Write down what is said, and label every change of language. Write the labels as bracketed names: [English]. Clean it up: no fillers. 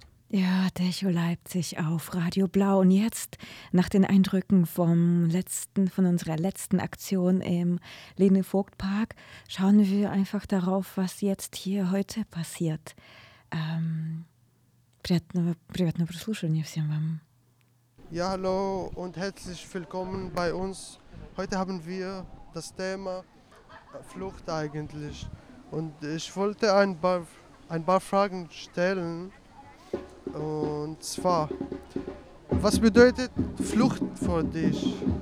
[German] Ja, Echo Leipzig auf Radio Blau. Und jetzt, nach den Eindrücken von unserer letzten Aktion im Lene-Vogt-Park, schauen wir einfach darauf, was jetzt hier heute passiert. [Russian] Приятно прослушивание всем вам. [German] Ja, hallo und herzlich willkommen bei uns. Heute haben wir das Thema Flucht eigentlich. Und ich wollte ein paar Fragen stellen. Und zwar, was bedeutet Flucht für dich?